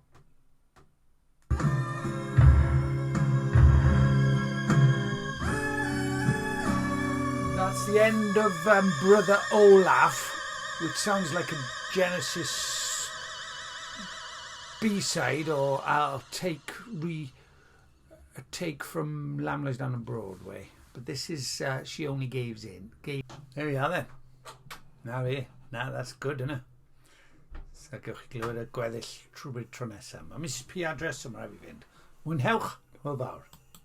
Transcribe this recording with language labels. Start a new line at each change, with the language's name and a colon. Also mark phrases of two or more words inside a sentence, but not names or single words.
English: That's the end of Brother Olaf, which sounds like a Genesis B-side, or I'll take a take from Lamb Lies Down on Broadway, but this is She Only Gives In. There we are then. Now here. Now that's good, isn't it?
Welsh: So gewch chi glywed y gweddill trwy tro nesaf. Mae Mrs P adres yma i fi fynd. Mwynhewch. Hwyl fawr.